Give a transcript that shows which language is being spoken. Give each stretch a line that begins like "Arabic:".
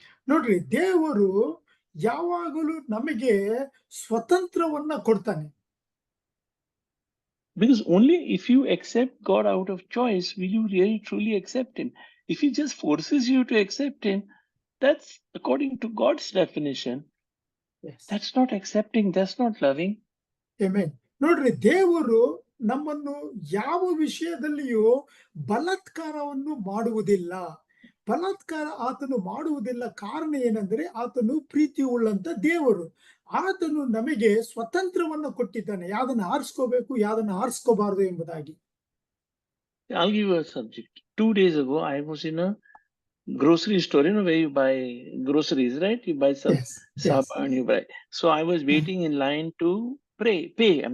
Kannada: ನೋಡ್ರಿ, ದೇವರು ಯಾವಾಗಲೂ ನಮಗೆ ಸ್ವತಂತ್ರವನ್ನ ಕೊಡ್ತಾನೆ.
English: Because only if you accept God out of choice will you really truly accept him. If he just forces you to accept him, that's according to God's definition. Yes. That's not accepting, that's not loving. Amen.
Kannada: ನೋಡ್ರಿ, ದೇವರು ನಮ್ಮನ್ನು ಯಾವ ವಿಷಯದಲ್ಲಿಯೂ ಬಲಾತ್ಕಾರವನ್ನು ಮಾಡುವುದಿಲ್ಲ. ಬಲಾತ್ಕಾರ ಆತನು ಮಾಡುವುದಿಲ್ಲ. ಕಾರಣ ಏನಂದ್ರೆ ಆತನು ಪ್ರೀತಿ ಉಳ್ಳಂತ ದೇವರು. ಆತನು ನಮಗೆ ಸ್ವತಂತ್ರವನ್ನು ಕೊಟ್ಟಿದ್ದಾನೆ, ಯಾವ್ದನ್ನ ಆರಿಸ್ಕೋಬೇಕು, ಯಾವ್ದನ್ನ ಆರಿಸ್ಕೋಬಾರದು ಎಂಬುದಾಗಿ.
English: I'll give you a subject. 2 days ago, I was in a grocery store, where you buy groceries, right? You buy some and you buy. So I was waiting in line to pay.